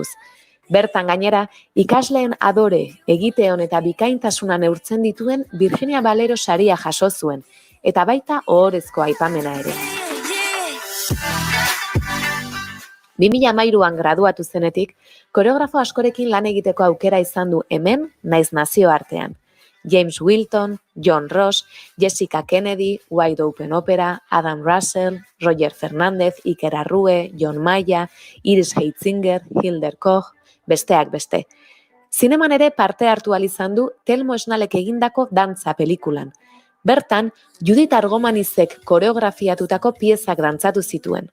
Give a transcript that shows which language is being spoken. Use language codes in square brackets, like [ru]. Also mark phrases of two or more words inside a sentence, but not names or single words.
[eu] Bertan gainera, ikasleen adore, egiteon eta bikaintasuna neurtzen dituen Virginia Valero saria jaso zuen, eta baita ohorezko aipamena ere. 2013an graduatu zenetik, koreografo askorekin lan egiteko aukera izan du hemen, naiz nazioartean. James Wilton, John Ross, Jessica Kennedy, Wide Open Opera, Adam Russell, Roger Fernández, Iker Arrue, John Maia, Iris Heitzinger, Hilder Koch, besteak beste. Zineman ere parte hartu izan du Telmo Esnalek egindako dantza pelikulan. Bertan, Judith Argomanizek koreografiatutako piezak dantzatu zituen.